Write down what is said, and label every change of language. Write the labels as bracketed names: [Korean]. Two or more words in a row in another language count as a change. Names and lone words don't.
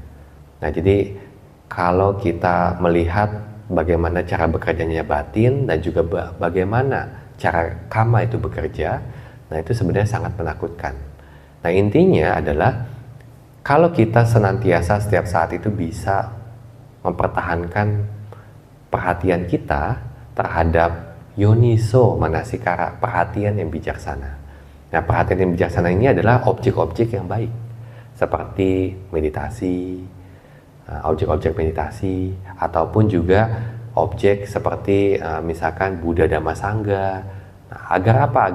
[Indonesian] Nah, jadi kalau kita melihat bagaimana cara bekerjanya batin dan juga bagaimana cara kama itu bekerja, nah itu sebenarnya sangat menakutkan. Nah, intinya adalah kalau kita senantiasa setiap saat itu bisa mempertahankan perhatian kita terhadap [Pali] yoniso manasikara, [Indonesian] perhatian yang bijaksana. Nah, perhatian yang bijaksana ini adalah objek-objek yang baik, seperti meditasi, objek-objek meditasi, ataupun juga objek seperti misalkan Buddha Dhamma Sangha. Nah, agar apa?